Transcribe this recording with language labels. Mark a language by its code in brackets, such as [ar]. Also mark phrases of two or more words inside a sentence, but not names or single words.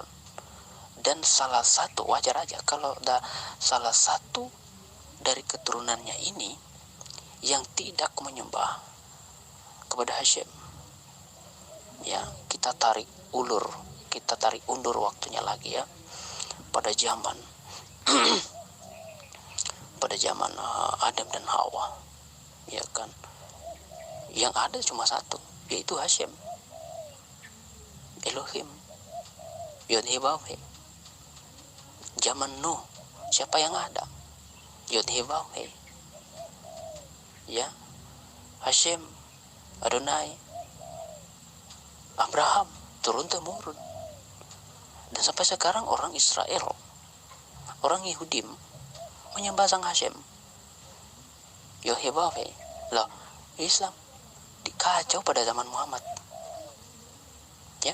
[id] Dan salah satu, wajar aja kalau salah satu dari keturunannya ini yang tidak menyembah kepada Hashem ya, kita tarik undur waktunya lagi ya, pada zaman Adam dan Hawa ya kan. Yang ada cuma satu, yaitu Hashem, Elohim, Yod-Heh-Vav-He. Zaman Nuh, siapa yang ada? Yod-Heh-Vav-He ya, Hashem, Adonai, Abraham, turun temurun. Dan sampai sekarang orang Israel, orang Yahudi menyembah sang Hashem, Yod-Heh-Vav-He. Lah, Islam dikacau pada zaman Muhammad ya.